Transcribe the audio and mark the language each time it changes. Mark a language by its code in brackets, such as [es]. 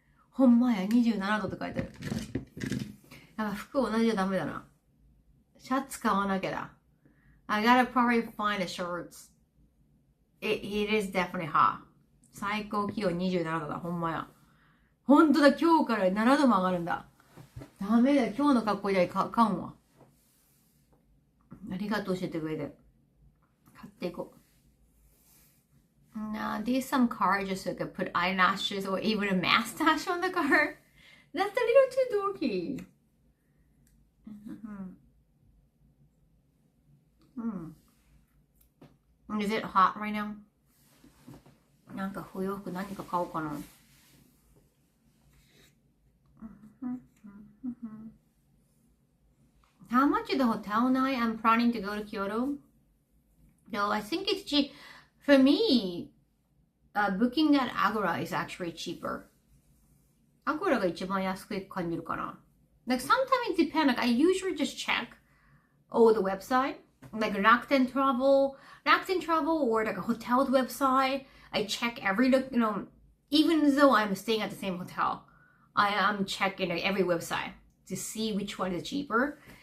[ja] ほんまや、27度って書いてある。やっぱ服同じじゃダメだな。シャツ買わなきゃだ。 [en] I gotta probably find the shorts. It is definitely hot. [ja] 最高気温27度だ。ほんまや。ほんとだ、今日から7度も上がるんだ。ダメだよ、今日の格好じゃかんわ。ありがとう、教えてくれて。買っていこう。 [en] Now, there's some car just like put eyelashes or even a mustache on the car. That's a little too dorky. Is it hot right now? [ja] なんかお洋服何か買おうかな。 [en] How much is the hotel night? I'm planning to go to Kyoto. No, I think it's cheap. For me, booking at Agora is actually cheaper. [ja] Agora が一番安く感じるかな。 [en] Like sometimes it depends. Like I usually just check all the website, like Rakuten Travel or like a hotel's website. I check every, even though I'm staying at the same hotel, I am checking every website to see which one is cheaper.